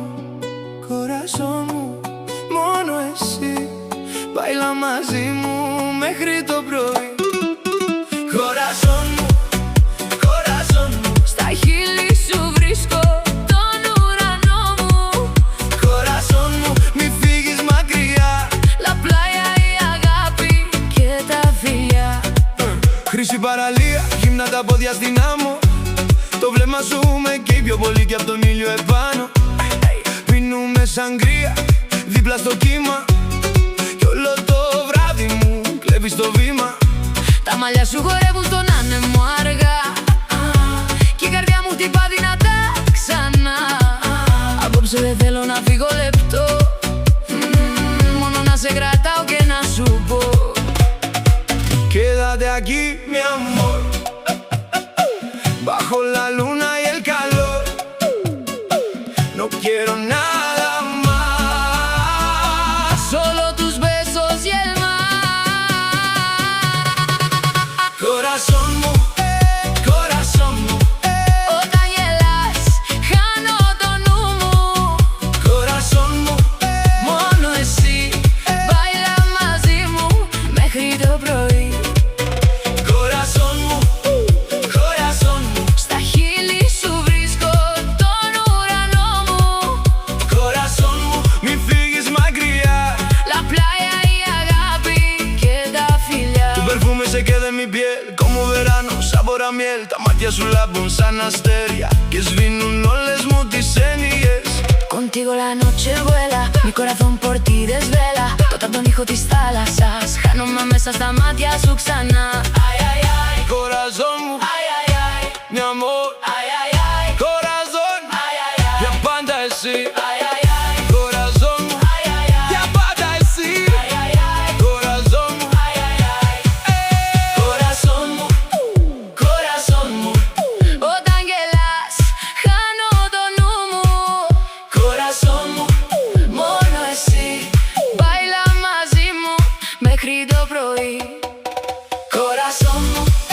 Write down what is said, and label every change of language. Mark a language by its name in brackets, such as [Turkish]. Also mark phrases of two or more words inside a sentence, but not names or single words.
[Greek] Κοραζόν μου, μόνο εσύ, μπάιλα μαζί μου μέχρι το πρωί. Κοραζόν μου, κοραζόν μου, στα χείλη σου βρίσκω τον ουρανό μου. κοραζόν μου, μη φύγεις μακριά. [Spanish] La playa [Greek] η αγάπη και τα φιλιά. Χρυσή παραλία, γυμνά τα πόδια στην άμμο. Το βλέμμα σου με καίει πιο πολύ κι απ' τον ήλιο επάνω. Πίνουμε σαγκρία, δίπλα στο κύμα. Κι όλο το βράδυ μου κλέβεις το βήμα. Τα μαλλιά σου χορεύουν στον άνεμο αργά κι η καρδιά μου χτυπά δυνατά ξανά. Απόψε δεν θέλω να φύγω λεπτό, μόνο να σε κρατάω και να σου πω. [Spanish] Quédate aquí, mi amor, bajo la luna y el calor. No quiero nada más, Solo tus besos y el mar. [Greek] corazón μου, corazón μου, Όταν γελάς χάνω το νου μου. corazón μου, Μόνο εσύ, μπάιλα μαζί μου μέχρι το πρωί. corazón μου, corazón μου, Στα χείλη σου βρίσκω τον ουρανό μου. corazón μου, μη φύγεις μακριά. [Spanish] La playa [Greek] η αγάπη και τα φιλιά. [Spanish] Tu perfume se queda en mi piel como verano, sabor a miel. [Greek] Τα μάτια σου λάμπουν σαν αστέρια και σβήνουν όλες μου τις έννοιες. [Spanish] Contigo la noche vuela, mi corazón por ti desvela. [Greek] Τότε απ' τον ήχο της θάλασσας χάνομαι μέσα στα μάτια σου ξανά. Ay, ay, ay, Corazón μου, ay, ay, ay, [Spanish] mi amor, ay, ay, ay, corazón, ay, ay, ay, [Greek] για πάντα εσύ. ay, ay, ay, Corazón μου, ay, ay, ay, για πάντα εσύ. ay, ay, ay, Corazón μου, ay, ay, ay. Corazón μου, corazón μου, όταν γελάς χάνω το νου μου. corazón μου, Μόνο εσύ, μπάιλα μαζί μου μέχρι το πρωί. corazón μου.